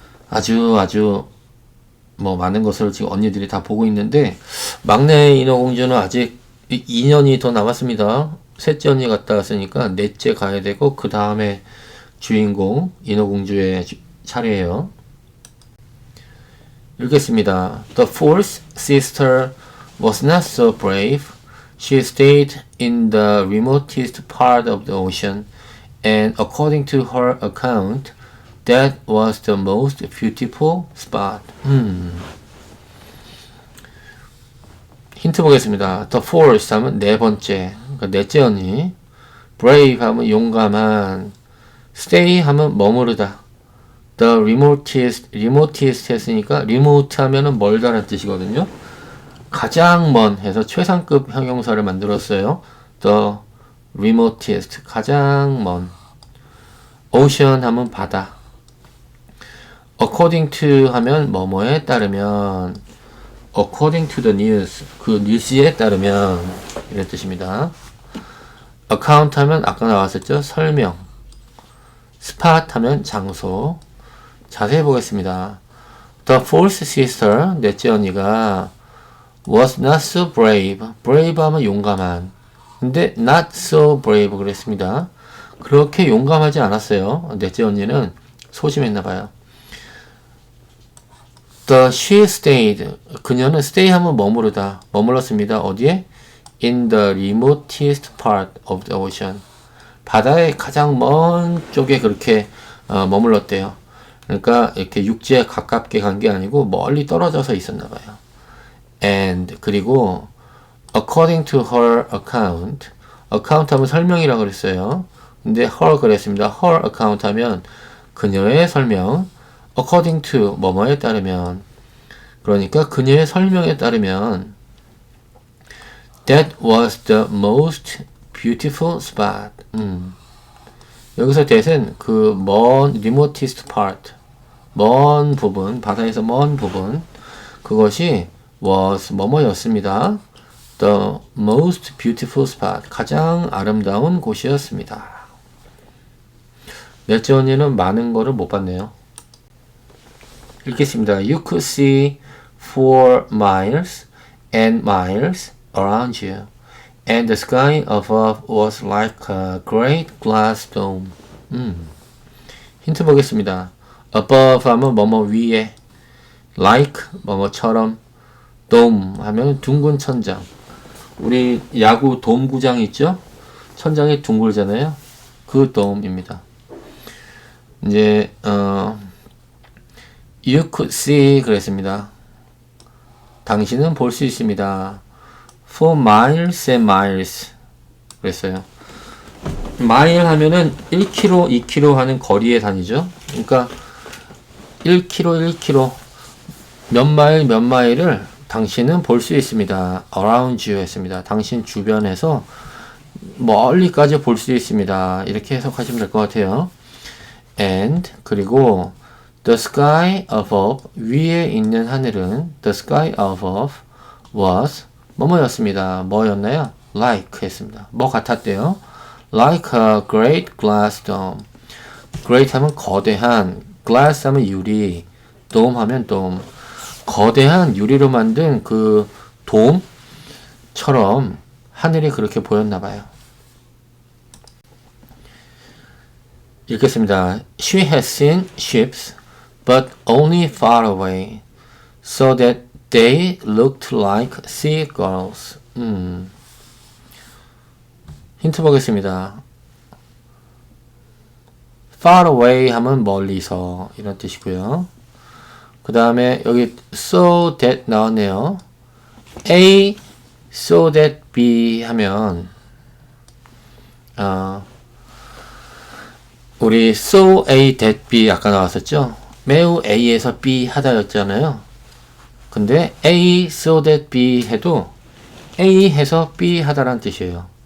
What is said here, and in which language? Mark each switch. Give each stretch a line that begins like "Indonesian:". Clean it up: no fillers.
Korean: 아주 뭐 많은 것을 지금 언니들이 다 보고 있는데, 막내 인어공주는 아직 2년이 더 남았습니다. 셋째 언니 갔다 왔으니까 넷째 가야 되고, 그 다음에 주인공 인어공주의 차례예요. 읽겠습니다.
English: The fourth sister was not so brave. She stayed in the remotest part of the ocean, and according to her account, that was the most beautiful spot.
Korean: 힌트 보겠습니다.
English: The fourth
Korean: 하면 네 번째, 그러니까 넷째 언니. brave 하면 용감한. stay 하면 머무르다. the remotest 했으니까 remote 하면은 멀다는 뜻이거든요. 가장 먼 해서 최상급 형용사를 만들었어요. the remotest, 가장 먼. ocean 하면 바다.
English: according to
Korean: 하면 뭐뭐에 따르면,
English: according to the news,
Korean: 그 뉴스에 따르면 이런 뜻입니다. account 하면 아까 나왔었죠? 설명. spot 하면 장소. 자세히 보겠습니다.
English: The fourth sister,
Korean: 넷째 언니가
English: was not so brave.
Korean: brave 하면 용감한. 근데
English: not so brave
Korean: 그랬습니다. 그렇게 용감하지 않았어요. 넷째 언니는 소심했나봐요.
English: She stayed.
Korean: 그녀는 stay 하면 머무르다. 머물렀습니다. 어디에?
English: In the remotest part of the ocean.
Korean: 바다의 가장 먼 쪽에 그렇게 머물렀대요. 그러니까 이렇게 육지에 가깝게 간 게 아니고 멀리 떨어져서 있었나 봐요.
English: And
Korean: 그리고
English: according to her account, account
Korean: 하면 설명이라 그랬어요. 근데 her 그랬습니다.
English: her account
Korean: 하면 그녀의 설명.
English: according to
Korean: 뭐뭐에 따르면, 그러니까 그녀의 설명에 따르면
English: That was the most beautiful spot.
Korean: 여기서 that은 그 먼
English: remotest part,
Korean: 먼 부분, 바다에서 먼 부분, 그것이 was 뭐뭐였습니다.
English: The most beautiful spot,
Korean: 가장 아름다운 곳이었습니다. 넷째 언니는 많은 거를 못 봤네요. 읽겠습니다.
English: You could see for miles and miles around you, and the sky above was like a great glass dome.
Korean: 힌트 보겠습니다. above 하면 뭐뭐 위에, like 뭐뭐처럼, dome 하면 둥근 천장. 우리 야구 돔구장 있죠? 천장이 둥글잖아요. 그 dome입니다. 이제
English: You could see
Korean: 그랬습니다. 당신은 볼 수 있습니다.
English: For miles and miles
Korean: 그랬어요. 마일 하면은 1km, 2km 하는 거리의 단위죠. 그러니까 1km, 1km 몇 마일, 몇 마일을 당신은 볼 수 있습니다.
English: around you
Korean: 했습니다. 당신 주변에서 멀리까지 볼 수 있습니다. 이렇게 해석하시면 될 것 같아요.
English: And
Korean: 그리고
English: the sky above
Korean: 위에 있는 하늘은
English: the sky above was
Korean: 뭐뭐였습니다. 뭐였나요?
English: like
Korean: 했습니다. 뭐 같았대요?
English: like a great glass dome.
Korean: great 하면 거대한, glass 하면 유리, dome 하면 dome. 거대한 유리로 만든 그 돔처럼 하늘이 그렇게 보였나 봐요. 읽겠습니다.
English: She had seen ships, but only far away, so that they looked like seagulls.
Korean: 힌트 보겠습니다.
English: far away
Korean: 하면 멀리서 이런 뜻이고요. 그 다음에 여기
English: so that
Korean: 나왔네요. A,
English: so that
Korean: B 하면 우리
English: so A that B
Korean: 아까 나왔었죠? 매우 A에서 B 하다였잖아요. 근데 A
English: so that
Korean: B 해도 A 해서 B 하다라는 뜻이에요.